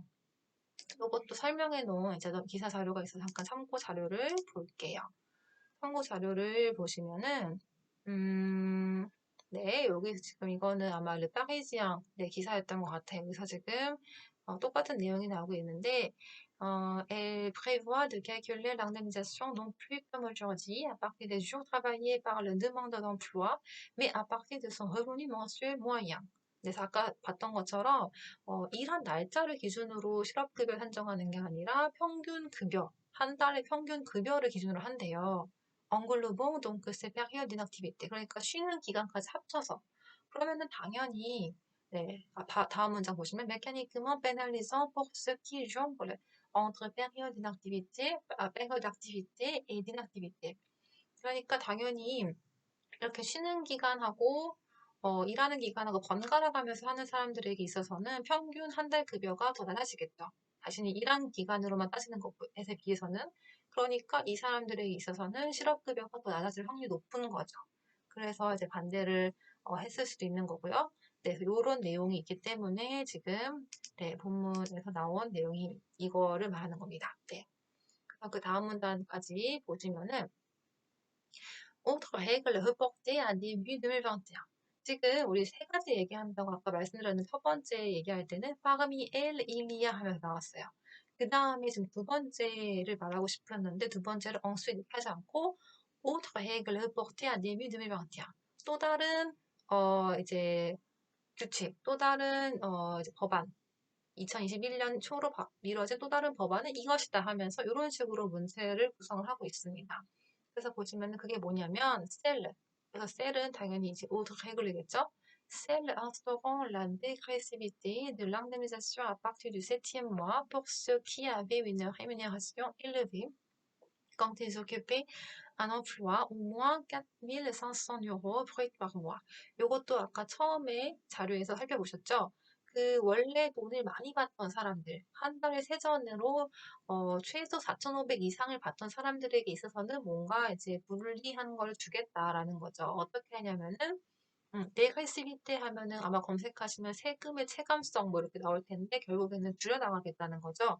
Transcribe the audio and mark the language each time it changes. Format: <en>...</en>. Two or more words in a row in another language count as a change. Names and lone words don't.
<ko>이것도 설명해 놓은 이제 기사 자료가 있어서 잠깐 참고 자료를 볼게요. 참고 자료를 보시면은 네, 여기 지금 이거는 아마 르파리지앙 네, 기사였던 것 같아요. 여기서 지금 똑같은 내용이 나오고 있는데</ko> <fr>Elle prévoit de calculer l'indemnisation non plus comme aujourd'hui, à partir des jours travaillés par le demandeur d'emploi, mais à partir de son revenu mensuel moyen.</fr> <ko>그래서 아까 봤던 것처럼 일한 날짜를 기준으로 실업급여를 산정하는 게 아니라 평균 급여, 한 달의 평균 급여를 기준으로 한대요.</ko> <fr>englobant donc ces périodes d'inactivité.</fr> <ko>그러니까 쉬는 기간까지 합쳐서. 그러면은 당연히 네, 다음 문장 보시면</ko> <fr>mécaniquement pénalisant pour ceux qui jonglent entre période d'inactivité, période d'activité et d'inactivité.</fr> <ko>그러니까 당연히 이렇게 쉬는 기간하고 일하는 기간하고 번갈아 가면서 하는 사람들에게 있어서는 평균 한 달 급여가 더 낮아지겠죠. 자신이 일한 기간으로만 따지는 것에 비해서는. 그러니까 이 사람들에게 있어서는 실업급여가 더 낮아질 확률이 높은 거죠. 그래서 이제 반대를 했을 수도 있는 거고요. 네, 이런 내용이 있기 때문에 지금 네, 본문에서 나온 내용이 이거를 말하는 겁니다. 네. 그 다음 문단까지 보시면은</ko> <fr>autre règle reportée à début 2021.</fr> <ko>지금 우리 세 가지 얘기한다고 아까 말씀드렸는데 첫 번째 얘기할 때는</ko> <fr>parmi elle il y a</fr> <ko>하면서 나왔어요. 그 다음에 지금 두 번째를 말하고 싶었는데 두 번째를 ensuite 하지 않고</ko> <fr>autre règle reportée à début 2021.</fr> <ko>또 다른 이제 규칙, 또 다른 이제 법안 2021년 초로 미뤄진 또 다른 법안은 이것이다 하면서 이런 식으로 문체를 구성을 하고 있습니다. 그래서 보시면 그게 뭐냐면 celle. 그래서 cell은 당연히 이제</ko> <fr>autre règle</fr> <ko>겠죠.</ko> <fr>Celle instaurant la dégressivité de l'indemnisation à partir du 7e mois pour ceux qui avaient une rémunération élevée quand ils occupaient un emploi au moins 4 500 € brut par mois.</fr> <ko>요것도 아까 처음에 자료에서 살펴보셨죠? 그 원래 돈을 많이 받던 사람들, 한 달에 세전으로 최소 4,500 이상을 받던 사람들에게 있어서는 뭔가 이제 불리한 걸 주겠다라는 거죠. 어떻게 하냐면은 네글시비테 하면은 아마 검색하시면 세금의 체감성 뭐 이렇게 나올 텐데 결국에는 줄여나가겠다는 거죠.</ko>